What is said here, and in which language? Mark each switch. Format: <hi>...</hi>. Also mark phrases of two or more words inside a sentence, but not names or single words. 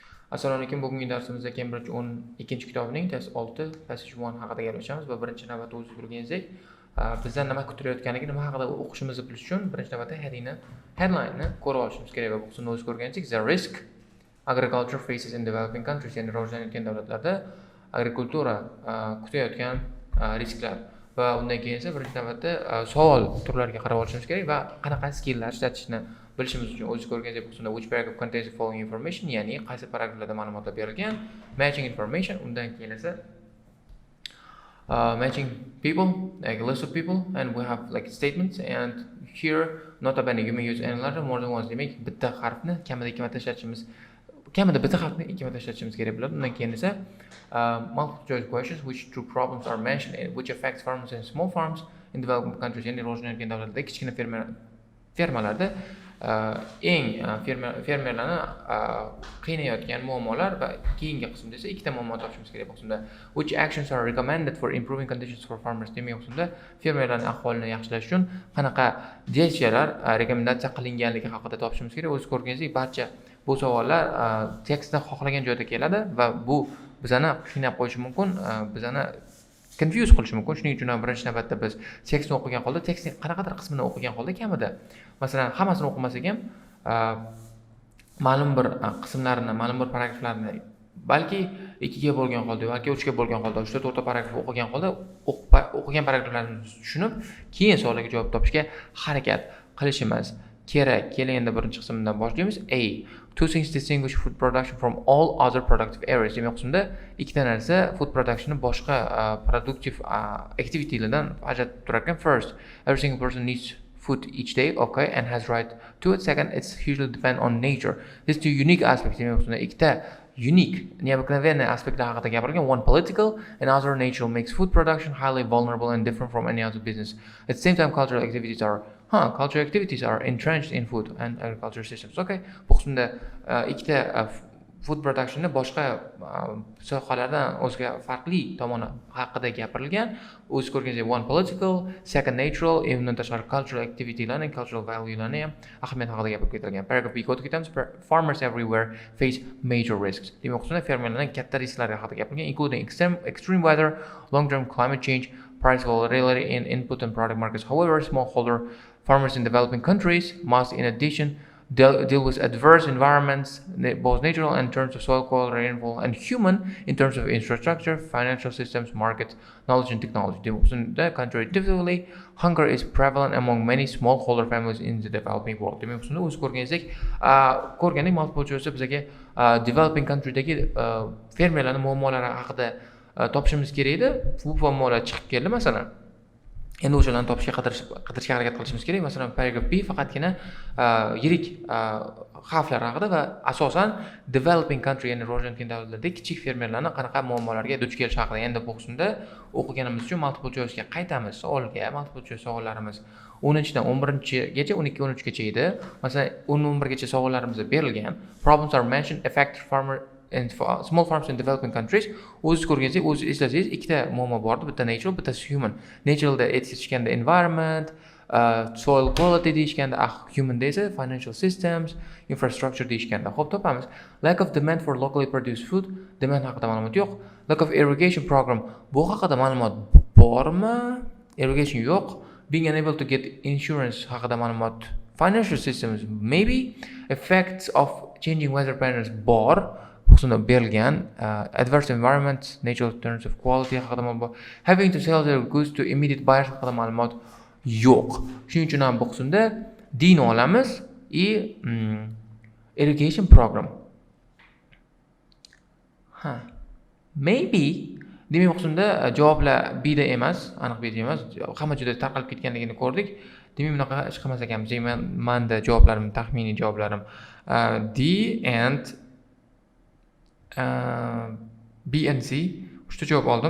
<uz>Assalomu alaykum. Bugungi darsimizda Cambridge 12 kitobining test 6 passage 1 haqida gaplashamiz va birinchi navbatda o'z ko'rganingizek bizdan nima kutilayotganligi, nima haqida o'qishimizni bilish uchun birinchi navbatda headline-ni ko'rib olishimiz kerak va bu qismda o'z ko'rganingizek</uz> <en>the risk agriculture faces in developing countries,</en> <uz>ya'ni rivojlanayotgan davlatlarda agrikultura kutayotgan risklar va undan keyin esa birinchi navbatda savol turlariga qarab olishimiz kerak va qanaqa skilllar ishlatishni bilishimiz uchun o'zingiz ko'rganingizdek bu qismda</uz> <en>which paragraph contains the following information,</en> <uz>ya'ni qaysi paragraflarda ma'lumotlar berilgan,</uz> <en>matching information,</en> <uz>undan keyin esa</uz> <en>matching people, like a list of people, and we have like statements, and here</en> <la>nota bene</la> <en>you may use any letter more than once.</en> <uz>Demak bitta harfni kamida ikki marta ishlatishimiz kerak bo'ladi. Undan keyin esa</uz> <en>multiple choice questions, which true problems are mentioned and which affects farmers and small farms in developing countries,</en> <uz>ya'ni rivojlanayotgan davlatlarda kichkina fermalarda eng fermerlarni qiynayotgan muammolar va keyingi qismda esa ikkita muammo topishimiz kerak. Bu qismda</uz> <en>which actions are recommended for improving conditions for farmers.</en> <uz>Demak, bu qismda fermerlarning ahvolini yaxshilash uchun qanaqa deciyalar rekomendatsiya qilinganligi haqida topishimiz kerak. O'zingiz ko'rganingizdek, barcha bu savollar tekstda xohlagan joyda keladi va bu bizani qiynab qo'yishi mumkin, bizani confuse qilishi mumkin. Shuning uchun ham birinchi navbatda biz tekstni o'qigan holda, tekstning qanaqadir qismini o'qigan holda kamida, masalan, hammasini o'qimasak ham, ma'lum bir qismlarini, ma'lum bir paragraflarni balki 2 ga bo'lgan holda yoki 3 ga bo'lgan holda, 3-4 ta paragraf o'qigan holda o'qigan paragraflarni tushunib, keyin savollarga javob topishga harakat qilishimiz kerak. Keling, endi birinchi qismdan boshlaymiz. A.</uz> <en>Two things distinguish food production from all other productive areas.</en> <uz>Demak, qismda ikkita narsa</uz> <en>food productionni</en> <uz>boshqa</uz> <en>productive activitylardan</en> <uz>ajratib turar ekan.</uz> <en>First, every single person needs food each day, okay, and has right to it. Second, it's usually depend on nature. These two unique aspects.</en> <uz>Demak, qismda ikkita unique, необыкновенный aspektlar haqida gapirilgan.</uz> <en>One political and other natural makes food production highly vulnerable and different from any other business. At the same time, cultural activities are entrenched in food and agriculture systems.</en> <uz>Okay, bu qismda ikkita</uz> <en>food productionni</en> <uz>boshqa sohalardan o'ziga farqli tomoni haqida gapirilgan. O'z ko'rganingizdek,</uz> <en>one political, second natural,</en> <uz>undan tashqari</uz> <en>cultural activitylarni, cultural valuelarni</en> <uz>ham ahamiyat haqida gapirib ketilgan. Paragraph B ga ketamiz.</uz> <en>Farmers everywhere face major risks.</en> <uz>Demak, qismda fermerlarning katta risklari haqida gapirgan,</uz> <en>including extreme weather, long-term climate change, price volatility in input and product markets. However, smallholder farmers in developing countries must, in addition, deal with adverse environments, both natural in terms of soil quality, rainfall, and human in terms of infrastructure, financial systems, markets, knowledge, and technology. Counterintuitively, hunger is prevalent among many smallholder families in the developing world.</en> <uz>Demak, shunda o'z ko'rganingizdek,</uz> <en>multiple choice</en> <uz>bizga</uz> <en>developing country'dagi</en> <uz>fermerlarning muammolari haqida topishimiz kerak edi. Bu muammolar chiqib keldi, masalan. Endi o'shalarni topishga qidirishga harakat qilishimiz kerak. Masalan, paragraf B faqatgina yirik xavflar haqida va asosan</uz> <en>developing country,</en> <uz>ya'ni rivojlanayotgan davlatlarda kichik fermerlarni qanaqa muammolarga duch kelishi haqida. Endi bu qismda o'qiganimiz uchun</uz> <en>multiple choice'ga</en> <uz>qaytamiz. Savolga</uz> <en>multiple choice</en> <uz>savollarimiz 10-dan 11-gacha, 12-13 gacha edi. Masalan, 10-11gacha savollarimiz berilgan.</uz> <en>Problems are mentioned affect farmer and small farms in developing countries.</en> <uz>O'zingiz ko'rganingizdek, o'zingiz eslasangiz, ikkita muammo bor edi, bitta natural, bittasi human. Naturalda aytishganda</uz> <en>environment, soil quality</en> <uz>deyishganda, human esa</uz> <en>financial systems, infrastructure</en> <uz>deyishganda. Xo'p, topamiz.</uz> <en>Lack of demand for locally produced food, demand</en> <uz>haqida ma'lumot yo'q.</uz> <en>Lack of irrigation program,</en> <uz>bu haqida ma'lumot bormi? Irrigation yo'q.</uz> <en>Being unable to get insurance</en> <uz>haqida ma'lumot.</uz> <en>Financial systems, maybe. Effects of changing weather patterns bor.</en> <uz>Qismda berilgan.</uz> <en>Adverse environment, natural terms of quality</en> <uz>haqida ma'lumot.</uz> <en>Having to sell their goods to immediate buyers</en> <uz>haqida ma'lumot yo'q. Shuning uchun ham bu qismda D ni olamiz.</uz> <en>Irrigation program. Maybe.</en> <uz>Demak, bu qismda javoblar B da emas, aniq B da emas. Hamma joyda tarqalib ketganligini ko'rdik. Demak, bunaqa ish qilmas ekanmiz. Menda javoblarim, taxminiy javoblarim</uz> <en>D and B and C.</en> <uz>Uchta javob oldim.</uz>